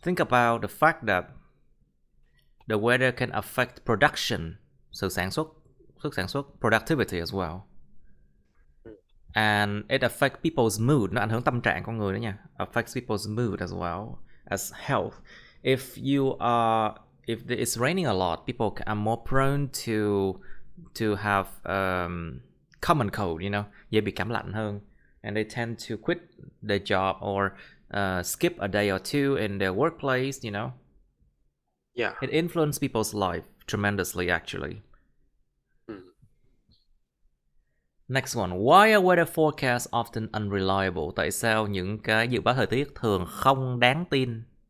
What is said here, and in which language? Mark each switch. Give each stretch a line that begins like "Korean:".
English: Think about the fact that the weather can affect production,
Vietnamese: sự sản xuất,
English: productivity as well. And it affects people's mood,
Vietnamese: nó ảnh hưởng tâm trạng con người đó nha.
English: Affects people's mood as well as health. If it's raining a lot, people are more prone to have common cold,
Vietnamese: dễ bị cảm lạnh hơn.
English: And they tend to quit their job or skip a day or two in their workplace. Yeah. It influences people's life tremendously, actually. Next one. Why are weather forecasts often unreliable?
Vietnamese: Tại sao những cái dự báo thời tiết thường không đáng tin?